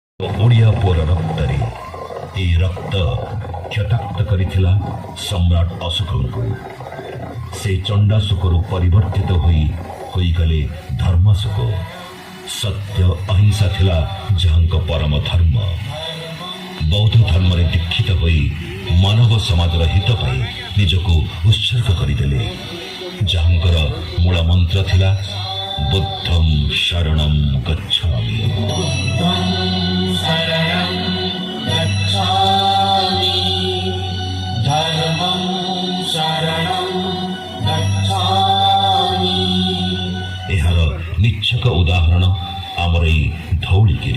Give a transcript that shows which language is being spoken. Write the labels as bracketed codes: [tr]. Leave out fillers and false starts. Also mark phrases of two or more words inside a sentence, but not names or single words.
[or] ଓଡ଼ିଆ ପୁଅର ରକ୍ତରେ ଏ ରକ୍ତ କ୍ଷତାକ୍ତ କରିଥିଲା ସମ୍ରାଟ ଅଶୋକଙ୍କୁ ସେ ଚଣ୍ଡାଶୋକରୁ ପରିବର୍ତ୍ତିତ ହୋଇ ଗଲେ ଧର୍ମାଶୋକ। ସତ୍ୟ ଅହିଂସା ଥିଲା ଯାହାଙ୍କ ପରମ ଧର୍ମ। ବୌଦ୍ଧ ଧର୍ମରେ ଦୀକ୍ଷିତ ହୋଇ ମାନବ ସମାଜର ହିତ ପାଇଁ ନିଜକୁ ଉତ୍ସର୍ଗ କରିଦେଲେ। ଯାହାଙ୍କର ମୂଳ ମନ୍ତ୍ର ଥିଲା [pi] बुद्धं शरणं गच्छामि। धर्मं शरणं गच्छामि। [or] ଏହାର ନିଛକ ଉଦାହରଣ ଆମର ଏଇ ଧଉଳିଗିରି।